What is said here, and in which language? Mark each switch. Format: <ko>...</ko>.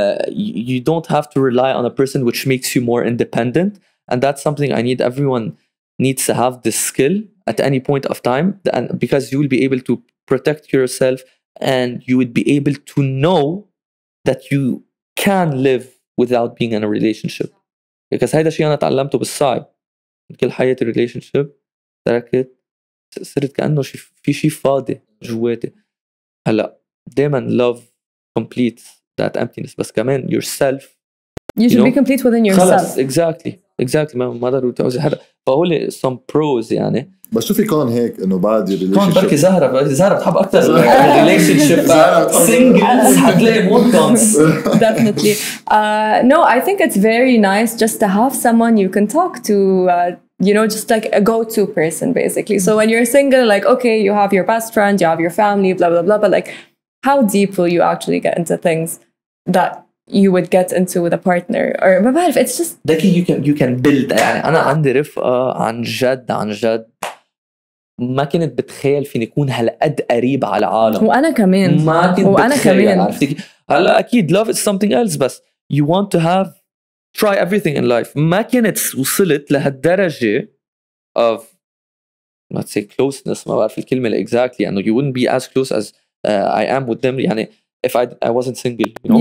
<en>You don't have to rely on a person, which makes you more independent. And that's something everyone needs to have this skill at any point of time. And because you will be able to protect yourself, and you would be able to know that you can live without being in a relationship.</en> <ar>Because هذا شيء أنا تعلمته بالصعب. كل حياتي relationship تركت. صرت كأنه في شيء فاضي جواتي.</ar> <en>هلا دايما love completes that emptiness,</en> <ar>بس كمان</ar> <en>yourself. You should be complete within yourself.</en> <ar>خلص</ar> <en>exactly</en> <ar>ما ضروري تعوزي حدا. فهولي</ar> <en>some pros</en> <ar>يعني. بس شو في كون هيك إنه بعد كون بركي زهرة بتحب أكتر relationship singles حتلاقي</ar> <en>more cons. Definitely. No, I think it's very nice just to have someone you can talk to. You know, just like a go-to person, basically. So when you're single, like, okay, you have your best friend, you have your family, blah, blah, blah. But like, how deep will you actually get into things that you would get into with a partner? Or</en> <ar>ما بعرف,</ar> <en>it's just... you can build.</en> <ar>يعني أنا عندي رفقة عن جد ما كنت بتخيل فيني أكون هالقد قريب على العالم. وأنا كمان. ما كنت بتخيل. عرفتي؟ هلا أكيد</ar> <en>love is something else, بس you want to have try everything in life.</en> <ar>ما كنت وصلت لهالدرجة</ar> <en>of let's say closeness.</en> <ar>ما بعرف الكلمة</ar> <en>exactly يعني you wouldn't be as close as I am with them يعني if I wasn't single, you know.</en>